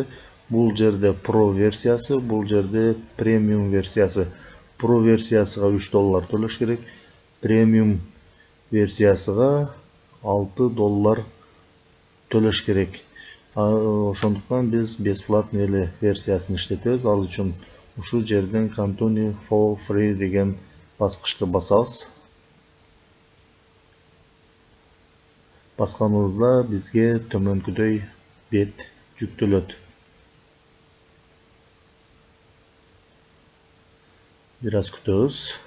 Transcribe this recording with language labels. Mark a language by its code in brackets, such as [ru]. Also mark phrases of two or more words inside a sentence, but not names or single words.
[ky] Бул жерде Pro версиясы, бул жерде премиум версиясы. Pro версиясыга $3 төлөш керек. Премиум версиясыга $6 төлөш керек. Ошондуктан биз бесплатный эле версиясын иштетебиз. Ал үчүн ушу жерден [en] Continue for free [ky] деген баскычты басабыз. Басканыбызда бизге төмөнкүдөй бет жүктөлөт. Бир аз күтөбүз.